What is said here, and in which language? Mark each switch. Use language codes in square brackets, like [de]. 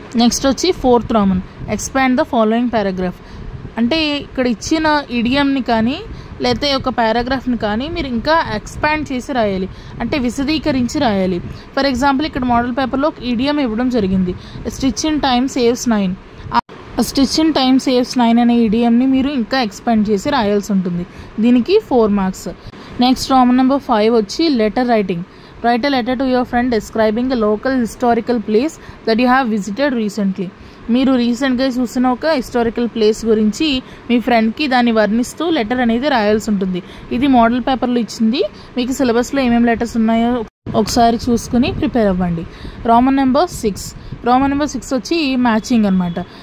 [te] Next వచ్చి fourth Raman, [en] Expand the following paragraph. [te] అంటే ఇక్కడ ఇచ్చిన ఇడియంని కానీ లేకపోతే ఒక పారాగ్రాఫ్ని కానీ మీరు ఇంకా ఎక్స్పాండ్ చేసి రాయాలి, అంటే విశదీకరించి రాయాలి. ఫర్ ఎగ్జాంపుల్ ఇక్కడ మోడల్ పేపర్లో ఒక ఇడియం ఇవ్వడం జరిగింది, [en] Stitch in time saves 9. [te] ఆ [en] stitch in time saves 9 [te] అనే ఇడియంని మీరు ఇంకా ఎక్స్పాండ్ చేసి రాయాల్సి ఉంటుంది. దీనికి 4 మార్క్స్. నెక్స్ట్ రోమన్ నెంబర్ 5 వచ్చి letter writing. [en] Write a letter to your friend describing a local historical place that you have visited recently. [te] మీరు రీసెంట్గా చూసిన ఒక హిస్టారికల్ ప్లేస్ గురించి మీ ఫ్రెండ్కి దాన్ని వర్ణిస్తూ లెటర్ అనేది రాయాల్సి ఉంటుంది. ఇది మోడల్ పేపర్లో ఇచ్చింది. మీకు సిలబస్లో ఏమేమి లెటర్స్ ఉన్నాయో ఒకసారి చూసుకుని ప్రిపేర్ అవ్వండి. రోమన్ నెంబర్ 6 వచ్చి మ్యాచింగ్ అనమాట.